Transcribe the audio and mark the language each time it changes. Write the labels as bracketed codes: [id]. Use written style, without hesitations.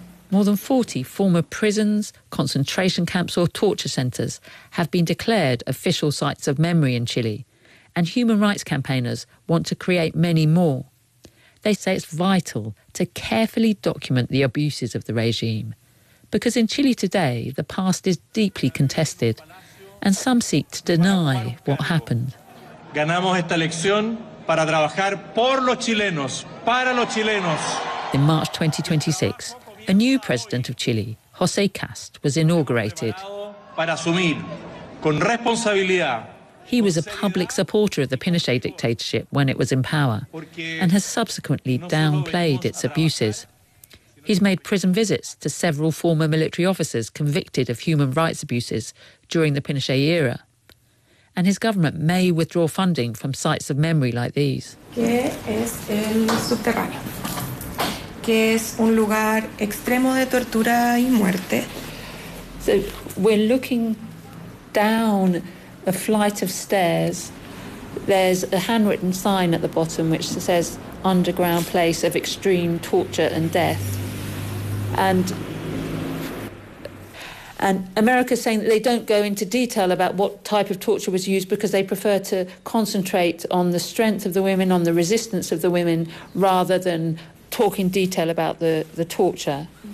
[en] More than 40 former prisons, concentration camps or torture centres have been declared official sites of memory in Chile, and human rights campaigners want to create many more. They say it's vital to carefully document the abuses of the regime, because in Chile today, the past is deeply contested, and some seek to deny what happened. [es] Ganamos esta elección para trabajar por los chilenos, para los chilenos. [en] In March 2026, a new president of Chile, José Kast, was inaugurated. He was a public supporter of the Pinochet dictatorship when it was in power and has subsequently downplayed its abuses. He's made prison visits to several former military officers convicted of human rights abuses during the Pinochet era. And his government may withdraw funding from sites of memory like these. [es] Que es un lugar extremo de tortura y muerte. [en] So we're looking down a flight of stairs. There's a handwritten sign at the bottom which says underground place of extreme torture and death. And America's saying that they don't go into detail about what type of torture was used because they prefer to concentrate on the strength of the women, on the resistance of the women, rather than talk in detail about the torture.